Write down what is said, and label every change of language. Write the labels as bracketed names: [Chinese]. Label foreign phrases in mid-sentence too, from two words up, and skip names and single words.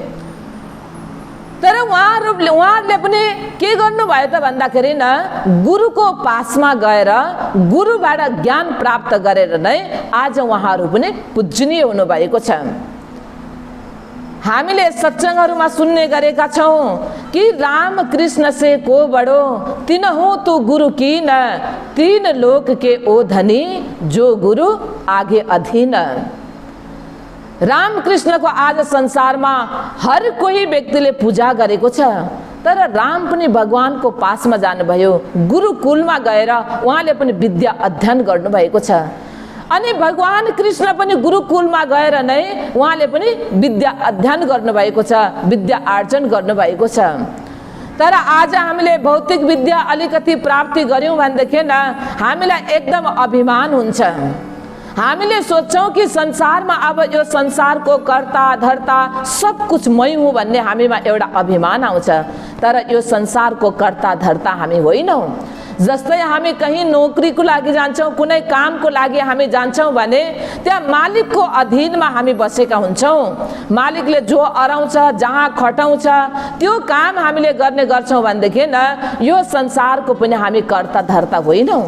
[Nepali] तर उहाँहरूले पनि के गर्नुभयो त भन्दाखेरि न गुरुको पासमा गएर गुरुबाट ज्ञान प्राप्त गरेर नै आज उहाँहरू पनि पूजनीय हुनुभएको छ। हामीले सत्सङ्गहरूमा सुन्ने गरेका छौँ कि [Hindi] राम कृष्ण से को बडो तिनहुँ तु गुरु की न, तीन लोक के ओ धनी जो गुरु आगे अधीन। [Nepali] राम कृष्णको आज संसारमा हर कोही व्यक्तिले पूजा गरेको छ, तर राम पनि भगवानको पासमा जानुभयो, गुरुकुलमा गएर उहाँले पनि विद्या अध्ययन गर्नुभएको छ। अनि भगवान कृष्ण पनि गुरुकुलमा गएर नै उहाँले पनि विद्या अध्ययन गर्नुभएको छ, विद्या आर्जन गर्नुभएको छ। तर आज हामीले भौतिक विद्या अलिकति प्राप्ति गर्यौँ भनेदेखि न हामीलाई एकदम अभिमान हुन्छ। हामीले सोच्छौँ कि संसारमा अब यो संसारको कर्ता धर्ता सब कुछ मै हुँ भन्ने हामीमा एउटा अभिमान आउँछ। तर यो संसारको कर्ता धर्ता हामी होइनौँ। जस्तै हामी कहीँ नोकरीको लागि जान्छौँ, कुनै कामको लागि हामी जान्छौँ भने त्यहाँ मालिकको अधीनमा हामी बसेका हुन्छौँ। मालिकले जो अराउँछ, जहाँ खटाउँछ त्यो काम हामीले गर्ने गर्छौँ भनेदेखि न यो संसारको पनि हामी कर्ता धर्ता होइनौँ।